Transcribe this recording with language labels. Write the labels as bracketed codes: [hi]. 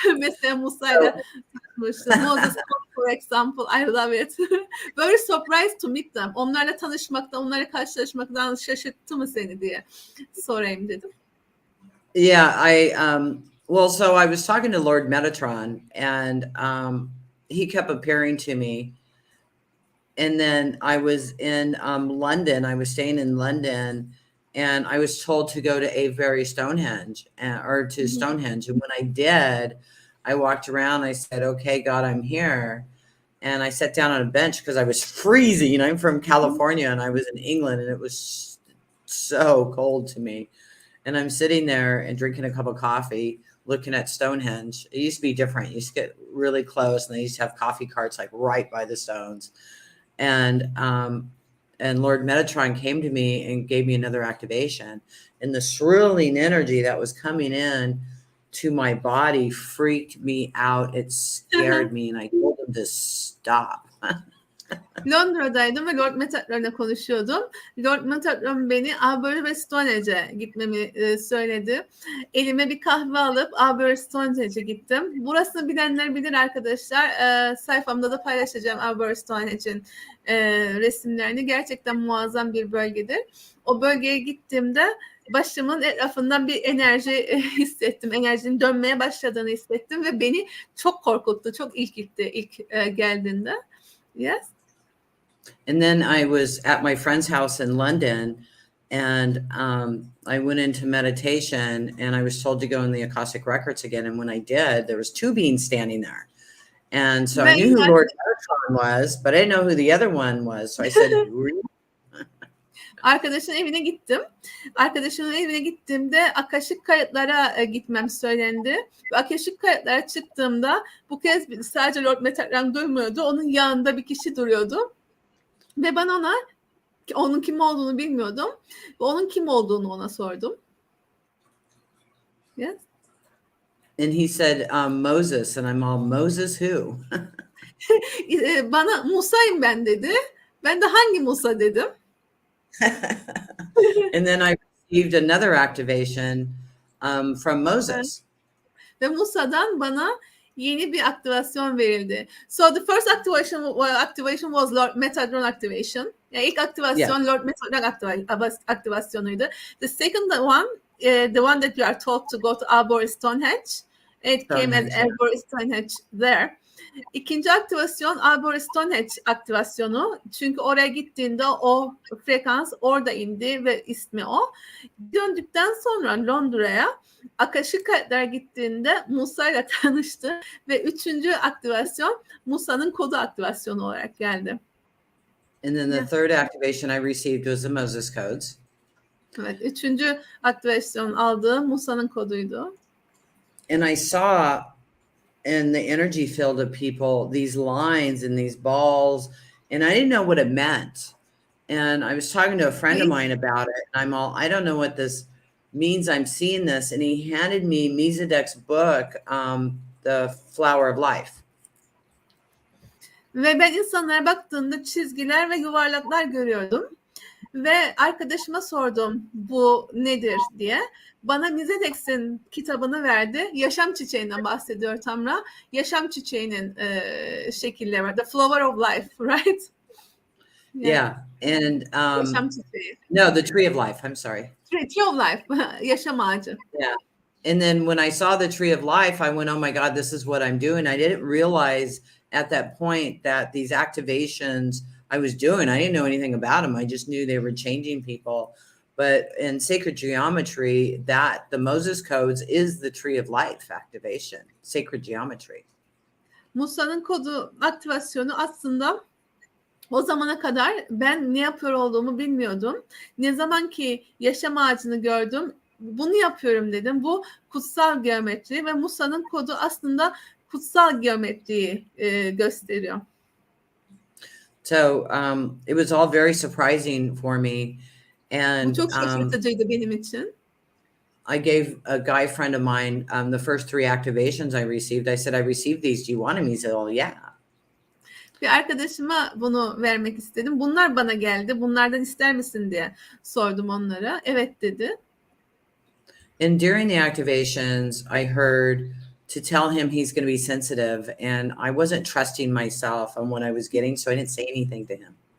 [tr] mesela Musa'yla tanışmıştım. [en] Moses, for example, I love it. Very surprised to meet them. [tr] Onlarla tanışmaktan, onlarla karşılaşmaktan şaşırttı mı seni diye sorayım dedim. [en] Yeah, well, so I was talking to Lord Metatron, and he kept appearing to me. And then I was in London. I was staying in London, and I was told to go to Avebury Stonehenge, or to Stonehenge. And when I did, I walked around. I said, "Okay, God, I'm here." And I sat down on a bench because I was freezing. You know, I'm from California, and I was in England, and it was so cold to me. And I'm sitting there and drinking a cup of coffee, looking at Stonehenge. It used to be different. You used to get really close, and they used to have coffee carts like right by the stones. And Lord Metatron came to me and gave me another activation. And the swirling energy that was coming in to my body freaked me out. It scared me, and I told him to stop. [tr] Londra'daydım ve Lord Metatron'la konuşuyordum. Lord Metatron beni Avebury ve Stonehenge'e gitmemi söyledi. Elime bir kahve alıp Avebury ve Stonehenge'e gittim. Burasını bilenler bilir arkadaşlar. Sayfamda da paylaşacağım Avebury ve Stonehenge'in resimlerini. Gerçekten muazzam bir bölgedir. O bölgeye gittiğimde başımın etrafından bir enerji hissettim. Enerjinin dönmeye başladığını hissettim ve beni çok korkuttu. Çok irkiltti ilk geldiğinde. [en] Yes. And then I was at my friend's house in London, and I went into meditation, and I was told to go in the Akashic Records again. And when I did, there was two beings standing there. And so I knew who Lord Metatron was, but I didn't know who the other one was. So I said, [tr] Arkadaşın evine gittim. Arkadaşımın evine gittiğimde akaşik kayıtlara gitmem söylendi. Ve akaşik kayıtlara çıktığımda bu kez sadece Lord Metatron durmuyordu. Onun yanında bir kişi duruyordu. Ve ben onun kim olduğunu bilmiyordum. Ve onun kim olduğunu ona sordum. [en] Yes. And he said, Moses. And I'm all, Moses who? [tr] Bana Musa'yım ben dedi. Ben de hangi Musa dedim. [en] And then I received another activation from Moses. [tr] Ve Musa'dan bana yeni bir aktivasyon verildi. [en] So the first activation was Lord Metatron activation. [tr] Yani ilk aktivasyon Lord Metatron aktivasyonuydu. [en] The second one, the one that you are told to go to Arbor Stonehenge. It came as Arbor Stonehenge there. [tr] İkinci aktivasyon Arbor Stonehenge aktivasyonu. Çünkü oraya gittiğinde o frekans orada indi ve ismi o. Döndükten sonra Londra'ya Akaşik Kayıtlara gittiğinde Musa ile tanıştı ve üçüncü aktivasyon Musa'nın kodu aktivasyonu olarak geldi. [en] And then the third activation I received was the Moses codes. [tr] Evet, üçüncü aktivasyon aldığım Musa'nın koduydu. [en] And I saw in the energy field of people these lines and these balls, and I didn't know what it meant. And I was talking to a friend of mine about it, and I'm all, I don't know what this means. I'm seeing this, and he handed me Mizadek's book, The Flower of Life. [tr] Ve ben insanlara baktığımda çizgiler ve yuvarlaklar görüyordum. Ve arkadaşıma sordum bu nedir diye. Bana Mizadek'in kitabını verdi. Yaşam çiçeğinden bahsediyor Tamra. Yaşam çiçeğinin şekilleri var. [en] The Flower of Life, right? Yeah. And [tr] yaşam çiçeği. [en] no, the Tree of Life. I'm sorry. Tree of Life. [tr] Yaşam ağacı. [en] Yeah. And then when I saw the Tree of Life, I went, oh my God, this is what I'm doing. I didn't realize at that point that these activations I was doing, I didn't know anything about them. I just knew they were changing people. But in sacred geometry, that the Moses codes is the Tree of Life activation, sacred geometry. [tr] Musa'nın kodu aktivasyonu aslında o zamana kadar ben ne yapıyor olduğumu bilmiyordum. Ne zaman ki yaşam ağacını gördüm, bunu yapıyorum dedim. Bu kutsal geometri ve Musa'nın kodu aslında kutsal geometriyi gösteriyor. [en] So it was all very surprising for me. And [tr] bu çok şaşırtıcıydı benim için. [en] I gave a guy friend of mine the first three activations I received. I said, I received these. Do you want them? He said, oh, yeah. [tr] Bir arkadaşıma bunu vermek istedim. Bunlar bana geldi. Bunlardan ister misin diye sordum onlara. Evet dedi. [en] And during the activations, I heard to tell him he's going to be sensitive. And I wasn't trusting myself on what I was getting, so I didn't say anything to him.